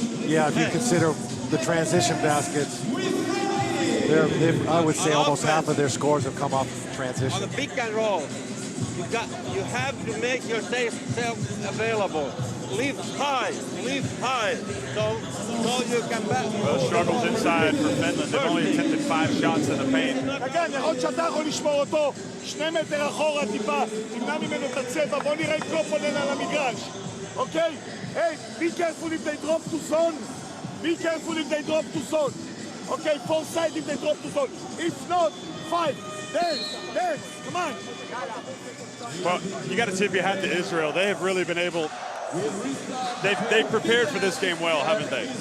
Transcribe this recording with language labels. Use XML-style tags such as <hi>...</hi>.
<en>Yeah, if you consider the transition baskets, I would say almost half of their scores have come off transition. On the pick and roll, you have to make yourself available. Lift high, so you can back. Well, struggles inside for Finland. They've only attempted 5 shots in the paint.</en> <he>כן, יכול שאתה יכול לשמור אותו 2 מטר אחורה טיפה, תמנע ממנו את הצבע, בוא נראה את קופונן על המגרש, אוקיי?</he> <en>Hey, be careful if they drop to zone. Be careful if they drop to zone. Okay, 4 side if they drop to zone. If not, 5. Dance, come on. Well, you got to tip your hat to Israel. They have really been able. They've prepared for this game well, haven't they?</en>